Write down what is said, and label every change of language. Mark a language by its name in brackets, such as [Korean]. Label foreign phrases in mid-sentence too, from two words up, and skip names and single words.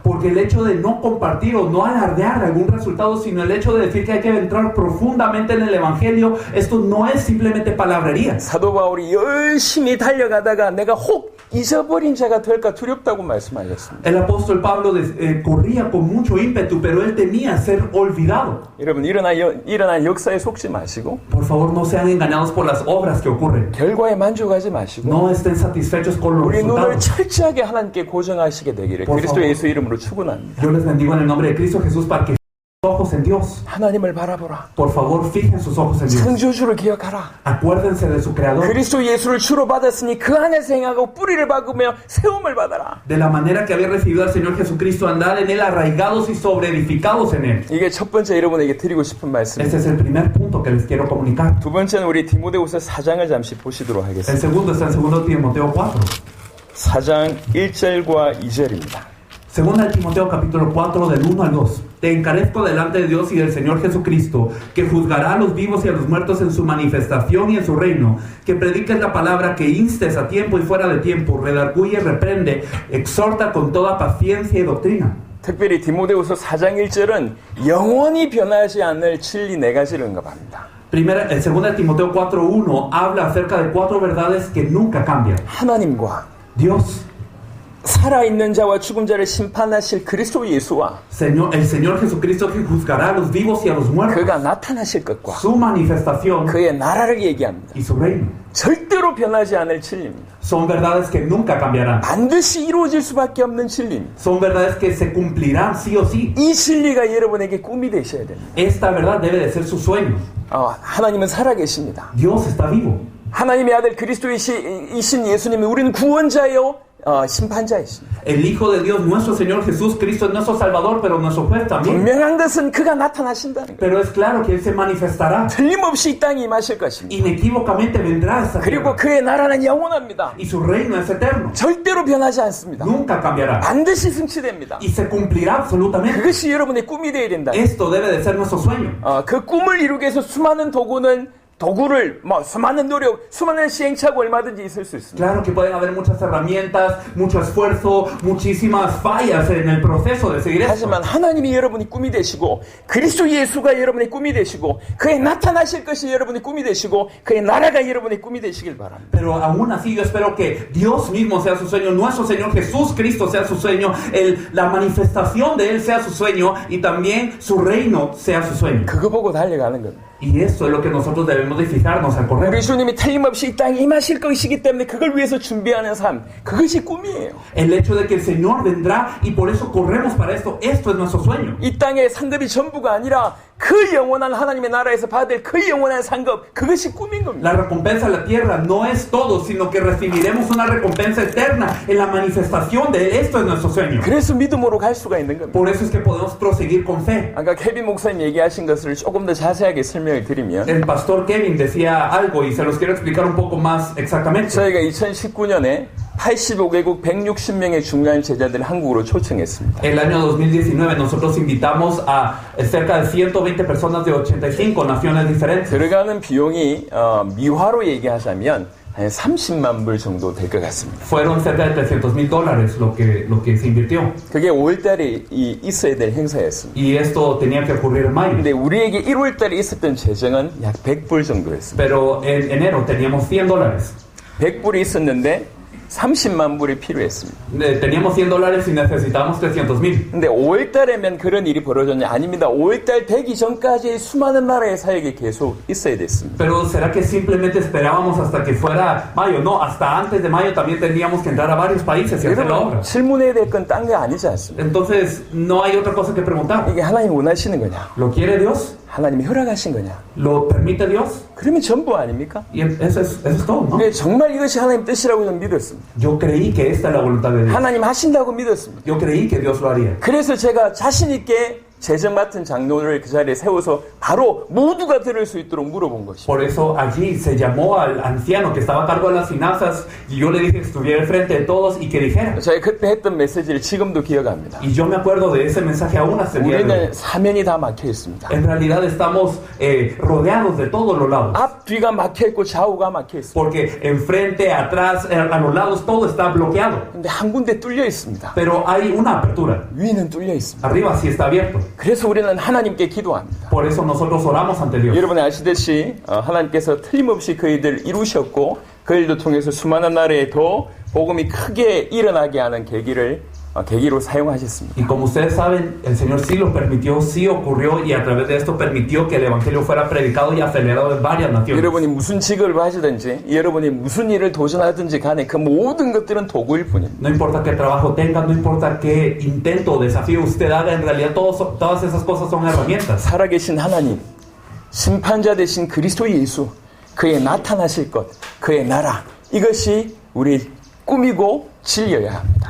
[Spanish] Porque el hecho de no compartir o no alardear algún resultado, sino el hecho de decir que hay que entrar profundamente en el Evangelio, esto no es simplemente palabrería. [Korean] 사도 바울이 열심히 달려가다가 내가 혹 잊어버린 자가 될까 두렵다고 말씀하셨습니다. [Spanish] El apóstol Pablo corría con mucho ímpetu, pero él temía ser olvidado. [Korean] 여러분 일어난 역사에 속지 마시고 [Spanish] Por favor, no sean engañados por las obras que ocurren. [Korean] 결과에 만족하지 마시고 [Spanish] No estén satisfechos con los [Korean] 우리 눈을 resultados. 철저하게 하나님께 고정하시게 되기를 [Spanish] Por 그리스도 favor. [Korean] 예수 이름으로 축원합니다. [Spanish] Yo les bendigo en el nombre de Cristo Jesús para que ojos en Dios. [Korean] 하나님을 바라보라. [Spanish] Por favor, fijen sus ojos en Dios. [Korean] 창조주를 기억하라. [Spanish] Acuérdense de su Creador. [Korean] 그리스도 예수를 주로 받았으니 그 안에서 행하고 뿌리를 박으며 세움을 받아라. [Spanish] De la manera que habéis recibido al Señor Jesucristo, andad en Él arraigados y sobreedificados en Él. [Korean] 이게 첫 번째 여러분에게 드리고 싶은 Este 말씀입니다. [Spanish] es el primer punto que les quiero comunicar. [Korean] 두 번째는 우리 디모데후서 4장을 잠시 보시도록 El 하겠습니다. [Spanish] segundo está en 2 Timoteo 4. [Korean] 4장 1절과 2절입니다. [Spanish] Segunda de Timoteo capítulo 4 del 1 al 2. Te encarezco delante de Dios y del Señor Jesucristo, que juzgará a los vivos y a los muertos en su manifestación y en su reino, que prediques la palabra, que instes a tiempo y fuera de tiempo, redarguye, reprende, exhorta con toda paciencia y doctrina. [Korean] 특별히 디모데후서 4장 1절은 영원히 변하지 않을 진리 네 가지를 언급합니다. [Spanish] Segunda de Timoteo 4:1 habla acerca de 4 verdades que nunca cambian. [Korean] 하나님과 Dios, 살아있는 자와 죽은 자를 심판하실 그리스도 예수와 [Spanish] el Señor Jesucristo que juzgará a los vivos y a los muertos, [Korean] 그가 나타나실 것과 [Spanish] su manifestación [Korean] 그의 나라를 얘기합니다. [Spanish] y su reino. [Korean] 절대로 변하지 않을 진리입니다. [Spanish] Son verdades que nunca cambiarán. [Korean] 반드시 이루어질 수밖에 없는 진리입니다. [Spanish] Son verdades que se cumplirán sí o sí. [Korean] 이 진리가 여러분에게 꿈이 되셔야 됩니다. [Spanish] Esta verdad debe de ser su sueño. [Korean] 하나님은 살아계십니다. [Spanish] Dios está vivo. [Korean] 하나님의 아들 그리스도이신 예수님이 우리는 구원자요 심판자이십니다. [Spanish] El Hijo de Dios, nuestro Señor Jesús Cristo, es nuestro Salvador, pero nuestro juez también. [Korean] 분명한 것은 그가 나타나신다는 거예요. [Spanish] Pero es claro que Él se manifestará. [Korean] 틀림없이 이 땅에 임하실 것입니다. [Spanish] Inequívocamente vendrá a esta 그리고 tierra. [Korean] 그의 나라는 영원합니다. [Spanish] Y su reino es eterno. [Korean] 절대로 변하지 않습니다. [Spanish] Nunca cambiará. [Korean] 반드시 승치됩니다. [Spanish] Y se cumplirá absolutamente. [Korean] 그것이 여러분의 꿈이 되어야 된다. [Spanish] Esto debe de ser nuestro sueño. [Korean] 그 꿈을 이루기 위해서 수많은 도구를 수많은 노력, 수많은 시행착오 얼마든지 있을 수 있습니다. [Spanish] Claro que pueden haber muchas herramientas, mucho esfuerzo, muchísimas fallas en el proceso de seguir esto. [Korean] 하지만 하나님이 여러분의 꿈이 되시고 그리스도 예수가 여러분의 꿈이 되시고 그의 나타나실 것이 여러분의 꿈이 되시고 그의 나라가 여러분의 꿈이 되시길 바랍니다. [Spanish] Pero aún así yo espero que Dios mismo sea su sueño, nuestro Señor Jesús Cristo sea su sueño, la manifestación de Él sea su sueño y también su reino sea su sueño. [Korean] 그거 보고 달려가는 겁니다. [Spanish] Y esto es lo que nosotros debemos de fijarnos al correr. [Korean] 우리 주님이 틀림없이 이 땅에 임하실 것이기 때문에 그걸 위해서 준비하는 삶, 그것이 꿈이에요. [Spanish] El hecho de que el Señor vendrá y por eso corremos para esto, esto es nuestro sueño. [Korean] 이 땅의 상급이 전부가 아니라 그 영원한 하나님의 나라에서 받을 그 영원한 상급, 그것이 꿈인 겁니다. [Spanish] La recompensa de la tierra no es todo, sino que recibiremos una recompensa eterna en la manifestación de esto es nuestro sueño. [Korean] 그래서 믿음으로 갈 수가 있는 겁니다. [Spanish] Por eso es que podemos proseguir con fe. [Korean] 아까 케빈 목사님 얘기하신 것을 조금 더 자세하게 설명을 드리면 [Spanish] El pastor Kevin decía algo y se los quiero explicar un poco más exactamente. [Korean] 저희가 2019년에 85개국 160명의 중요한 제자들을 한국으로 초청했습니다. [Spanish] El año 2019 nosotros invitamos a cerca de 120 personas de 85 naciones diferentes. [Korean] 들어가는 비용이 미화로 얘기하자면 한 30만 불 정도 될 것 같습니다. [Spanish] Fueron cerca de $300,000 lo que se invirtió. [Korean] 그게 5월달에 있어야 될 행사였습니다. [Spanish] Y esto tenía que ocurrir en mayo. [Korean] 근데 우리에게 1월달에 있었던 재정은 약 100불 정도였습니다. [Spanish] Pero en enero teníamos $100. [Korean] 100불이 있었는데 30만 불이 필요했습니다. [Spanish] Teníamos $100 y necesitábamos 300,000. [Korean] 근데 5월달에면 그런 일이 벌어졌냐? 아닙니다. 5월달 되기 전까지 수많은 나라의 사역이 계속 있어야 됐습니다. [Spanish] Pero ¿será que simplemente esperábamos hasta que fuera mayo? No, hasta antes de mayo también teníamos que entrar a varios países y hacer la obra. [Korean] 질문해야 될 건 딴 게 아니지 않습니까? [Spanish] Entonces, no hay otra cosa que preguntar. [Korean] 이게 하나님 원하시는 거냐? [Spanish] ¿Lo quiere Dios? [Korean] 하나님이 허락하신 거냐? [Spanish] ¿Lo permite Dios? [Korean] 그러면 전부 아닙니까? [Spanish] Y eso es todo, ¿no? [Korean] 네, 정말 이것이 하나님 뜻이라고 저는 믿었습니다. [Spanish] Yo creí que esta es la voluntad de Dios. [Korean] 하나님 하신다고 믿었습니다. [Spanish] Yo creí que Dios lo haría. [Korean] 그래서 제가 자신 있게 재정 맡은 장로를 그 자리에 세워서 바로 모두가 들을 수 있도록 물어본 것입니다. [Spanish] Por eso allí se llamó al anciano que estaba a cargo de las finanzas y yo le dije que estuviera al frente de todos y que dijera. [Korean] 저희 그때 했던 메시지를 지금도 기억합니다. [Spanish] Y yo me acuerdo de ese mensaje aún hasta el día de hoy. [Korean] 우리는 사면이 다 막혀 있습니다. [Spanish] En realidad estamos rodeados de todos los lados. [Korean] 앞 뒤가 막혀 있고 좌우가 막혀 있습니다. [Spanish] Porque enfrente, atrás, a los lados todo está bloqueado. [Korean] 근데 한 군데 뚫려 있습니다. [Spanish] Pero hay una apertura. [Korean] 위는 뚫려 있습니다. [Spanish] Arriba sí está abierto. [Korean] 그래서 우리는 하나님께 기도합니다. [Spanish] Por eso nosotros oramos ante Dios. [Korean] 여러분이 아시듯이 하나님께서 틀림없이 그 일들을 이루셨고 그 일도 통해서 수많은 나라에 더 복음이 크게 일어나게 하는 계기를 계기로 사용하셨습니다. [Spanish] Y como ustedes saben, el Señor sí lo permitió, sí ocurrió, y a través de esto permitió que el Evangelio fuera predicado y acelerado en varias naciones. [Korean] 여러분이 무슨 직업을 하시든지 여러분이 무슨 일을 도전하든지 간에 그 모든 것들은 도구일 뿐입니다. [Spanish] No importa qué trabajo tenga, no importa qué intento o desafío usted haga, en realidad todas esas cosas son herramientas. [Korean] 살아계신 하나님, 심판자 되신 그리스도 예수, 그의 나타나실 것, 그의 나라, 이것이 우리 꿈이고 진리여야 합니다.